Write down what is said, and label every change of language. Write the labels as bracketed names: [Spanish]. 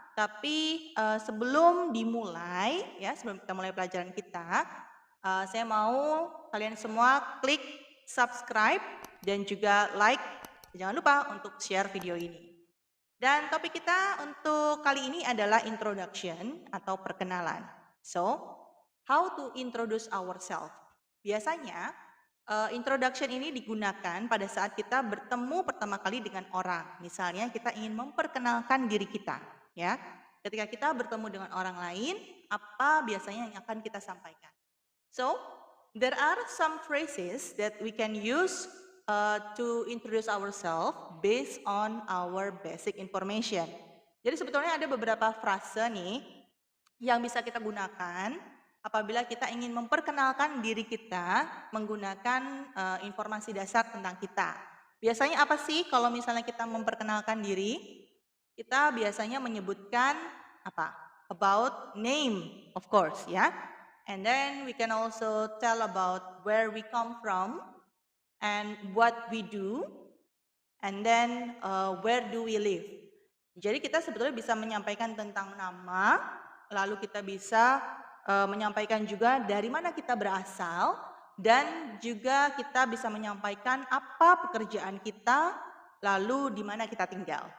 [Indonesian] Tapi sebelum dimulai ya, sebelum kita mulai pelajaran kita, saya mau kalian semua klik subscribe dan juga like. Jangan lupa untuk share video ini. Dan topik kita untuk kali ini adalah introduction atau perkenalan. [English] So, how to introduce ourselves? [Indonesian] Biasanya introduction ini digunakan pada saat kita bertemu pertama kali dengan orang. Misalnya kita ingin memperkenalkan diri kita, ya. Ketika kita bertemu dengan orang lain, apa biasanya yang akan kita sampaikan? [English] So, there are some phrases that we can use to introduce ourselves based on our basic information. [Indonesian] Jadi sebetulnya ada beberapa frase nih yang bisa kita gunakan apabila kita ingin memperkenalkan diri kita menggunakan informasi dasar tentang kita. Biasanya apa sih kalau misalnya kita memperkenalkan diri? Kita biasanya menyebutkan apa? [English] About name, of course, ya. And then we can also tell about where we come from and what we do, and then where do we live. [Indonesian] Jadi kita sebetulnya bisa menyampaikan tentang nama, lalu kita bisa menyampaikan juga dari mana kita berasal, dan juga kita bisa menyampaikan apa pekerjaan kita, lalu di mana kita tinggal.